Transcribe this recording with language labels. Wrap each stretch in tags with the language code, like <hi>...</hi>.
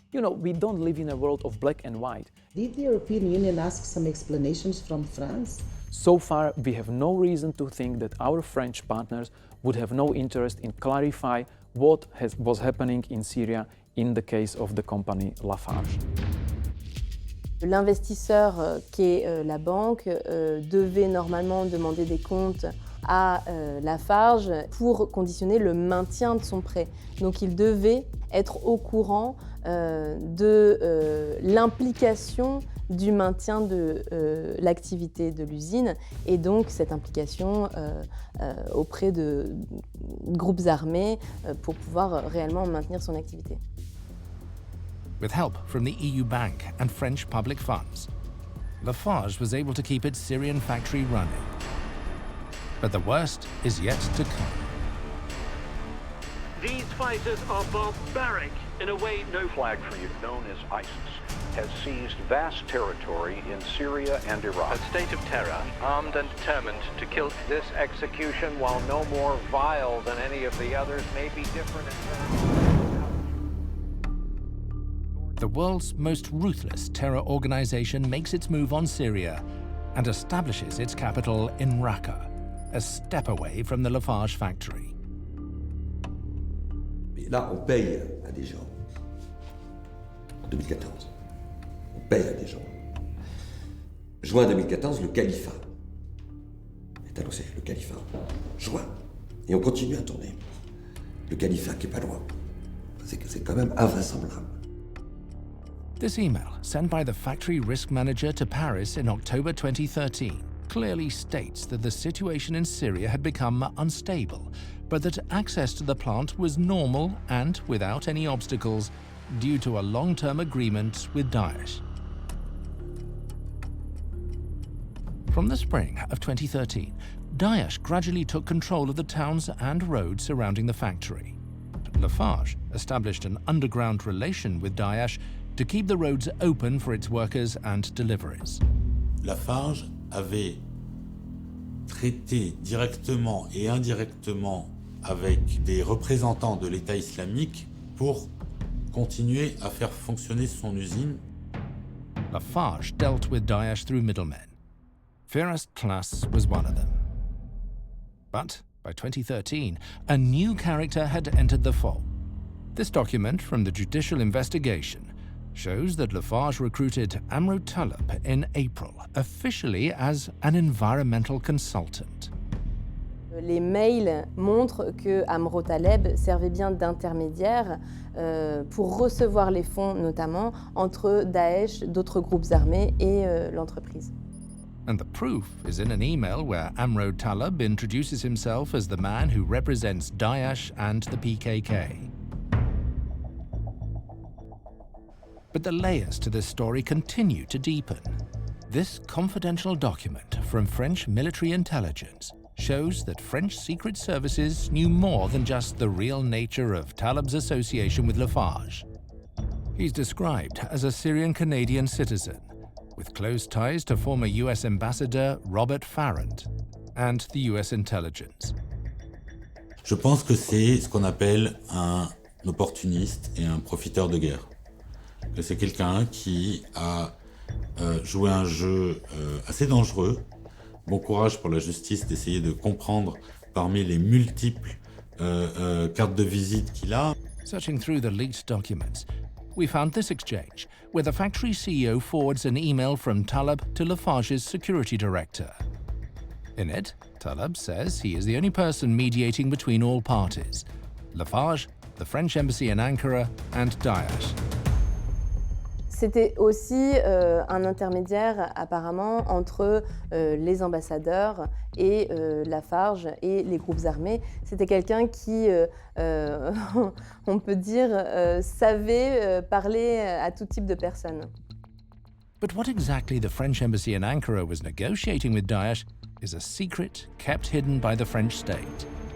<en>You know, we don't live in a world of black and white. Did the European Union ask some explanations from France? So far, we have no reason to think that our French partners would have no interest in clarify what was happening in Syria in the case of the company Lafarge.</en> <fr>L'investisseur qui est la banque devait normalement demander des comptes à Lafarge pour conditionner le maintien de son prêt. Donc il devait être au courant de l'implication du maintien de l'activité de l'usine et donc cette implication auprès de groupes armés pour pouvoir réellement maintenir son activité.</fr> <en>With help from the EU Bank and French public funds, Lafarge was able to keep its Syrian factory running. But the worst is yet to come. These fighters are barbaric in a way no flag for you, known as ISIS, has seized vast territory in Syria and Iraq. A state of terror, armed and determined to kill. This execution, while no more vile than any of the others, may be different in terms. The world's most ruthless terror organization makes its move on Syria and establishes its capital in Raqqa, a step away from the Lafarge factory.</en> <fr>Mais là, on paye à des gens. En 2014. On paye à des gens. Juin 2014, le califat est annoncé, le califat. Juin. Et on continue à tourner. Le califat qui est pas loin. C'est quand même invraisemblable.</fr> <en>This email, sent by the factory risk manager to Paris in October 2013, clearly states that the situation in Syria had become unstable, but that access to the plant was normal and without any obstacles due to a long-term agreement with Daesh. From the spring of 2013, Daesh gradually took control of the towns and roads surrounding the factory. Lafarge established an underground relation with Daesh to keep the roads open for its workers and deliveries.</en> <fr>Lafarge avait traité directement et indirectement avec des représentants de l'État islamique pour continuer à faire fonctionner son usine.</fr> <en>Lafarge dealt with Daesh through middlemen. Firas Klas was one of them. But by 2013, a new character had entered the fold. This document from the judicial investigation shows that Lafarge recruited Amro Taleb in April, officially as an environmental consultant.</en> <fr>Les mails montrent que Amro Taleb servait bien d'intermédiaire pour recevoir les fonds, notamment entre Daesh, d'autres groupes armés et l'entreprise.</fr> <en>And the proof is in an email where Amro Taleb introduces himself as the man who represents Daesh and the PKK. But the layers to this story continue to deepen. This confidential document from French military intelligence shows that French secret services knew more than just the real nature of Taleb's association with Lafarge. He's described as a Syrian-Canadian citizen, with close ties to former US Ambassador Robert Farrand and the US intelligence.</en> <fr>Je pense que c'est ce qu'on appelle un opportuniste et un profiteur de guerre. Que c'est quelqu'un qui a joué un jeu assez dangereux. Bon courage pour la justice d'essayer de comprendre parmi les multiples cartes de visite qu'il a.</fr> <en>Searching through the leaked documents, we found this exchange, where the factory CEO forwards an email from Taleb to Lafarge's security director. In it, Taleb says he is the only person mediating between all parties: Lafarge, the French embassy in Ankara, and Daesh.</en> <fr>C'était aussi un intermédiaire apparemment entre les ambassadeurs et Lafarge et les groupes armés. C'était quelqu'un qui, on peut dire, savait parler à tout type de personnes.</fr> <en>But what exactly the French embassy in Ankara was negotiating with Daesh is a secret kept hidden by the French state.</en>